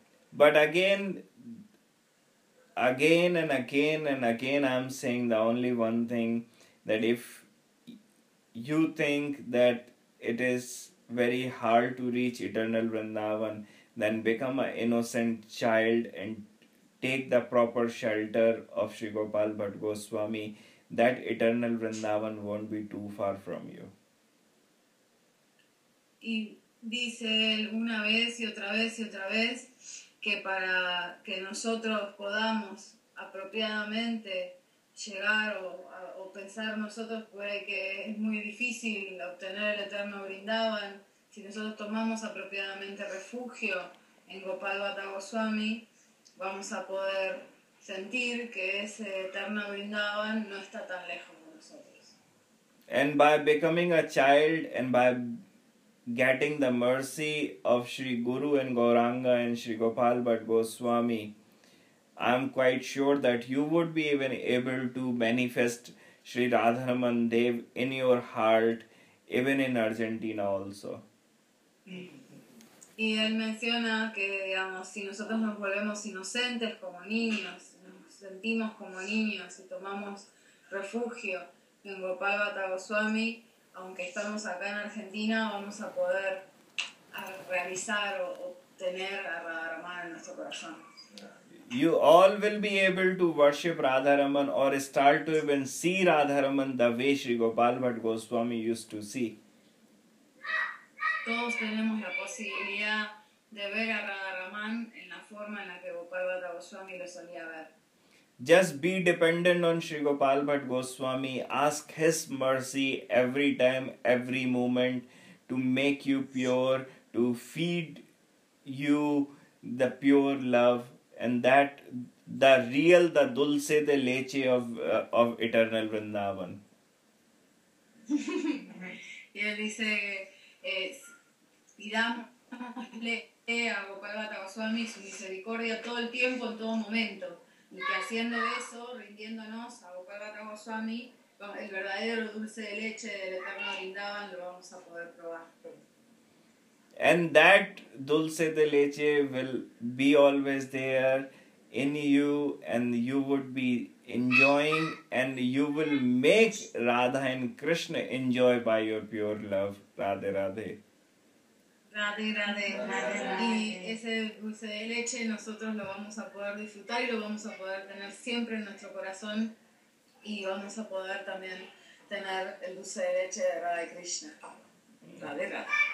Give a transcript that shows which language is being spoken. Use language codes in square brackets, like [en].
[en] But again and again and again I'm saying the only one thing, that if you think that it is very hard to reach eternal Vrindavan, then become an innocent child and take the proper shelter of Sri Gopal Bhatt Goswami. That eternal Vrindavan won't be too far from you. [es] Y dice él una vez y otra vez y otra vez que para que nosotros podamos apropiadamente llegar o pensar nosotros puede que es muy difícil obtener el eterno Vrindavan. Si nosotros tomamos apropiadamente refugio en Gopal Bhatt Goswami, vamos a poder sentir que ese eterno Vrindavan no está tan lejos de nosotros. [en] And by becoming a child and by getting the mercy of Sri Guru and Gauranga and Sri Gopal Bhatt Goswami, I'm quite sure that you would be even able to manifest Sri Radharaman Dev in your heart, even in Argentina also. [es] Y él menciona que, digamos, si nosotros nos volvemos inocentes como niños, nos sentimos como niños y tomamos refugio en Gopal Bhatt Goswami, aunque estamos acá en Argentina, vamos a poder realizar o obtener a Radharaman en nuestro corazón. [en] You all will be able to worship Radharaman or start to even see Radharaman the way Sri Gopal Bhatt Goswami used to see. [es] Todos tenemos la posibilidad de ver a Radharaman en la forma en la que Gopal Bhatt Goswami lo solía ver. [en] Just be dependent on Sri Gopal Bhatt Goswami. Ask his mercy every time, every moment to make you pure, to feed you the pure love. And that the real, the dulce de leche of eternal Vrindavan. [es] Y él dice, pidámosle a Gopal Bhatt Goswami su misericordia todo el tiempo, en todo momento. Y que haciendo eso, rindiéndonos a Gopal Bhatt Goswami, el verdadero dulce de leche del eterno Vrindavan lo vamos a poder probar. [en] And that dulce de leche will be always there in you, and you would be enjoying, and you will make Radha and Krishna enjoy by your pure love. Radhe, Radhe. Radhe, Radhe. [es] Y ese dulce de leche nosotros lo vamos a poder disfrutar y lo vamos a poder tener siempre en nuestro corazón, y vamos a poder también tener el dulce de leche de Radha y Krishna. Radhe, Radhe.